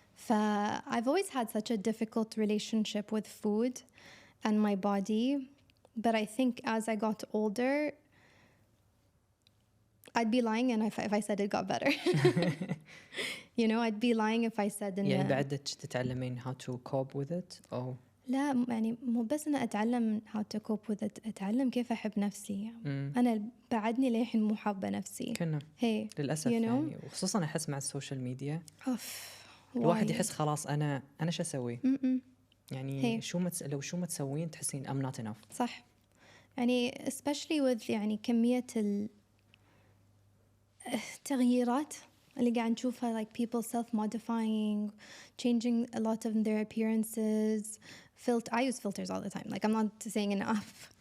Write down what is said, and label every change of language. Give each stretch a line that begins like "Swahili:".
English: I've always had such a difficult relationship with food and my body. But I think as I got older, I'd be lying and if I said it got better. I'd be lying if I said
Arabic: إن يعني بعدك تتعلمين
English: how to cope with it
Arabic: أو لا يعني مو بس أنا أتعلم
English: how to cope with it,
Arabic: أتعلم كيف أحب نفسي. أنا بعدني للحين مو حابة نفسي. كنا للأسف يعني وخصوصا أحس مع السوشيال ميديا الواحد يحس خلاص أنا شو أسوي يعني لو شو ما تسوين تحسين
English: I'm not enough.
Arabic: صح. يعني
English: especially with
Arabic: يعني كمية التغييرات اللي قاعد نشوفها,
English: like people self-modifying, changing a lot of their appearances. I use filters all the time. Like, I'm not saying enough.